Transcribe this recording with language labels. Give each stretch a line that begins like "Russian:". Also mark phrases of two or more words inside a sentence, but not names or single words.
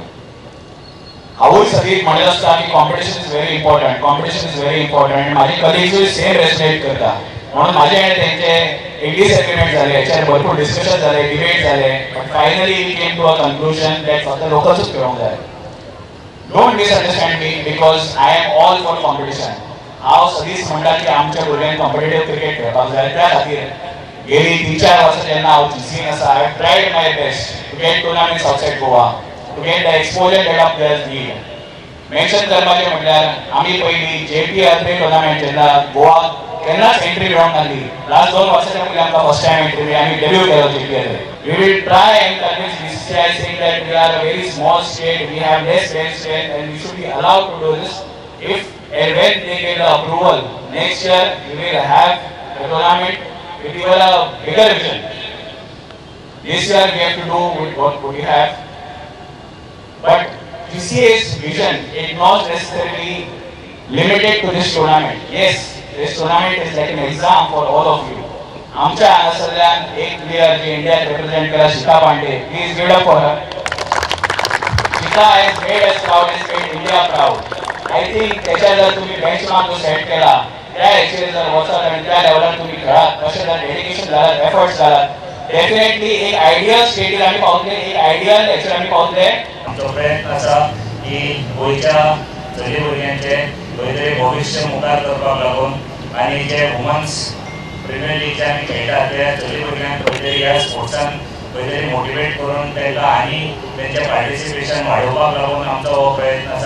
Konkani: हांवूय सगळीं म्हणत आसता की
English: competition is very important, competition is very important.
Konkani: माझे कलिग्सूय सेम रेस्पेक्ट करता, म्हणून माझे तेंचे एक डिसएग्रीमेंट जाले, हेचेर भरपूर डिस्कशन जाले, डिबेट जाले,
English: but finally we came to a conclusion that
Konkani: फक्त लोकल्सूच खेळूंक जाय।
English: Don't misunderstand me, because I am all for competition.
Konkani: हांव सदींच म्हणटा की आमच्या भुरग्यांक
English: competitive cricket
Konkani: खेळपाक जाय। त्या खातीर गेली 3-4 वर्सां जेन्ना हांव जीसीन आसा,
English: I have tried my best to get tournaments outside Goa, to get the exposure that of players need.
Konkani: मेन्शन करपाचें म्हटल्यार आमी पयलीं JPL टुर्नामेंट जेन्ना गोवा केन्नाच एंट्री मेळोंक नासली, लास्ट 2 वर्सांच्या पयलीं आमकां
English: first time entry
Konkani: मेळ्ळी, आमी डेब्यू केलो JPL।
English: We will try and convince BCCI saying that we are a very small state, we have less bench strength and we should be allowed to do this. If and when they get the approval, next year we will have a tournament with even a bigger vision. This year we have to do with what we have. But BCCI's vision is not necessarily limited to this tournament. Yes, this tournament is like an exam for all of you.
Konkani: आमच्या हांगासरल्यान एक प्लेयर जे इंडियाक रिप्रेझेंट केला, शिखा पांडे,
English: Please give up for her. Shikha has made us proud, has made India proud. I think
Konkani: त्याच्या जर तुम्ही बेंचमार्क जो सेट केला, त्या ॲक्च्युअली जर वचत आणि त्या लेवलार तुम्ही खेळात, तशें जर डेडिकेशन जालात, एफर्ट्स जालात, डेफिनेटली एक आयडियल स्टेटीर आमी पावतले, एक आयडियल हेचेर आमी पावतले। आमचो प्रयत्न आसा की गोंयच्या चली भुरग्यांचे खंय तरी भविश्य मुखार करपाक लागून आनी जे वुमन्स प्रिमियर लीगचे आमी खेळटात त्या चली भुरग्यांक खंय तरी ह्या स्पोर्ट्सान खंय तरी मोटिवेट करून तांकां आनी तेंचें पार्टिसिपेशन वाडोवपाक लागून आमचो हो प्रयत्न आसा।